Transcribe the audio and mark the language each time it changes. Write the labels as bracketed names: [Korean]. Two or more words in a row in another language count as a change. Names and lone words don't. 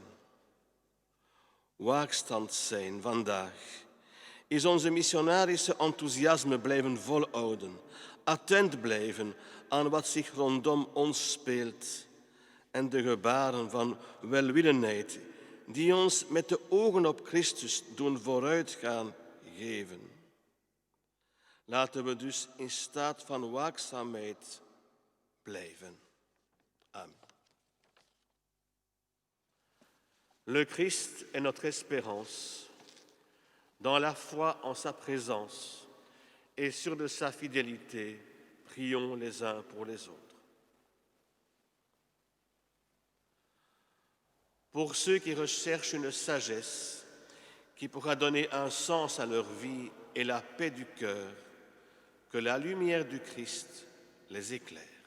[Dutch] Waakstand zijn vandaag is onze missionarische enthousiasme blijven volhouden, attent blijven aan wat zich rondom ons speelt en de gebaren van welwillendheid die ons met de ogen op Christus doen vooruitgaan geven. Laten we dus in staat van waakzaamheid blijven. Amen. [French] Le Christ est notre espérance. Dans la foi en sa présence et sûrs de sa fidélité, prions les uns pour les autres. Pour ceux qui recherchent une sagesse qui pourra donner un sens à leur vie et la paix du cœur, que la lumière du Christ les éclaire.